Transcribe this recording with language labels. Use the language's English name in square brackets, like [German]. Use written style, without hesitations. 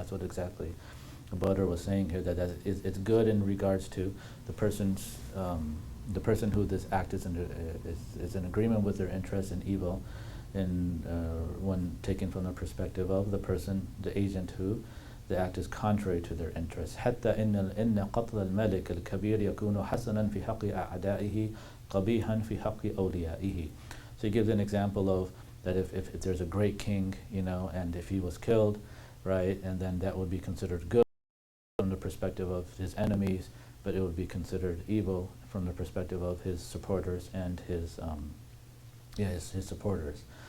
[English] And that's what exactly Badr was saying here, that it's good in regards to the person's, the person who this act is in agreement with their interest in evil, and when taken from the perspective of the person, the agent who the act is contrary to their interests. [Arabic] حتى إن قتل الملك الكبير يكون حسنا في حق أعدائه قبيحا في حق أوليائه. [English] So he gives an example of that if there's a great king, and if he was killed, right, and then that would be considered good from the perspective of his enemies, but it would be considered evil from the perspective of his supporters and his supporters.